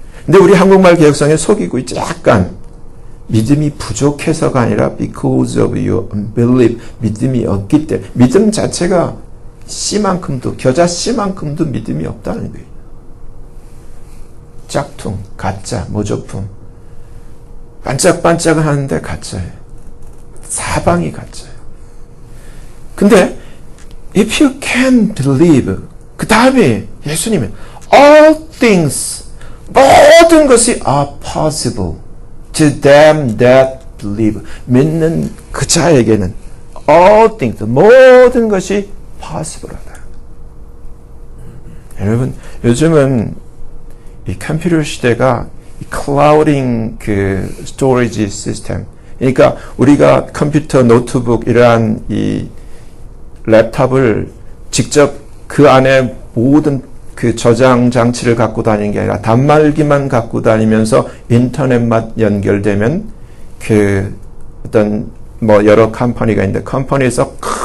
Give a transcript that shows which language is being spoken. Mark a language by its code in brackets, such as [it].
[ko] 근데 우리 한국말 개혁성에 속이고 있죠. 약간 믿음이 부족해서가 아니라 [en] because of your unbelief, [ko] 믿음이 없기 때문에. 믿음 자체가 씨만큼도, 겨자 씨만큼도 믿음이 없다는 거예요. 짝퉁, 가짜, 모조품. 반짝반짝은 하는데 가짜예요. 사방이 가짜예요. 근데 [en] if you can believe, [ko] 그 다음에 예수님은 [en] all things, [ko] 모든 것이 [en] are possible, to them that believe. [ko] 믿는 그 자에게는 [en] all things, [ko] 모든 것이 possible하다. 여러분, 요즘은 이 컴퓨터 시대가 이 클라우딩 그 스토리지 시스템, 그러니까 우리가 컴퓨터, 노트북 이러한 이 랩탑을 직접 그 안에 모든 그 저장 장치를 갖고 다니는 게 아니라 단말기만 갖고 다니면서 인터넷만 연결되면 그 어떤 뭐 여러 컴퍼니가 있는데 컴퍼니에서